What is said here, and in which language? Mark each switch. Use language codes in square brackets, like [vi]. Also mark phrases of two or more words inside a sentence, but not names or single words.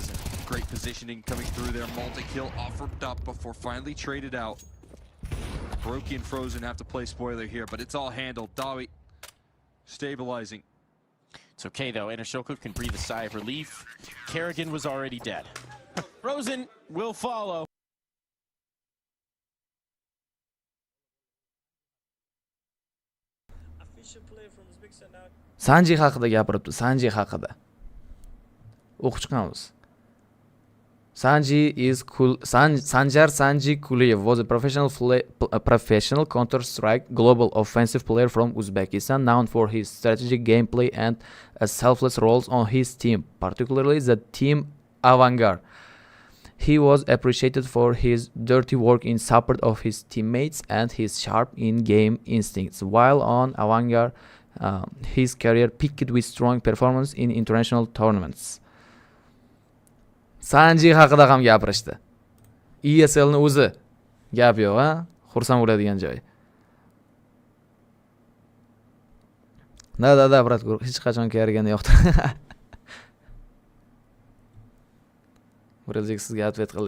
[en] Great positioning coming through there. Multi-kill offered up before finally traded out. Brokey and Frozen have to play spoiler here, but it's all handled. Dawi stabilizing. It's okay though, Inner Circle can breathe a sigh of relief. Kerrigan was already dead. Frozen will follow. [uz] Sanji haqida gapiribdi, Sanji haqida. O'qib chiqamiz. [en] Sanjar Sanji Kuliyev was a professional Counter-Strike global offensive player from Uzbekistan, known for his strategic gameplay and selfless roles on his team, particularly the team Avangard. He was appreciated for his dirty work in support of his teammates and his sharp in-game instincts. While on Avangard, his career peaked with strong performance in international tournaments. [uz] Sanji haqida ham gapirishdi. ESL ni o'zi gap yo'q, ha? Xursand bo'ladigan joy. Da, brat, hech qachon Kerriganni yo'qdir. Biroz sizga atvet qildi.